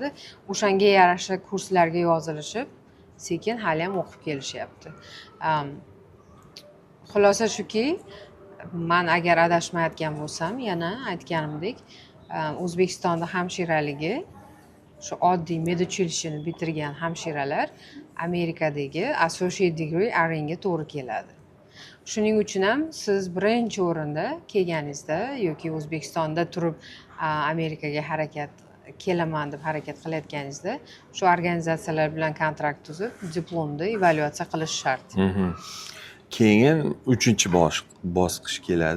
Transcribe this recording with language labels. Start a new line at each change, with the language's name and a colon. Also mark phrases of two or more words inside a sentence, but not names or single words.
Uzbek: O'shanga yarasha kurslarga yozilishib, sekin hali ham o'qib kelishyapti. Xulosa shuki, men agar adashmayotgan bo'lsam, yana aytganimdek, O'zbekistonda hamshiraligi shu oddiy medучилищeni bitirgan hamshiralar Amerikadagi
English: associate degree RN
Uzbek: ga to'g'ri keladi. Shuning uchun ham siz birinchi o'rinda kelganingizda yoki O'zbekistonda turib Amerikaga kelaman deb harakat qilayotganingizda shu organizatsiyalar bilan kontrakt tuzib, diplomni evalyuatsiya qilish shart. Keyin 3-bosqich keladi.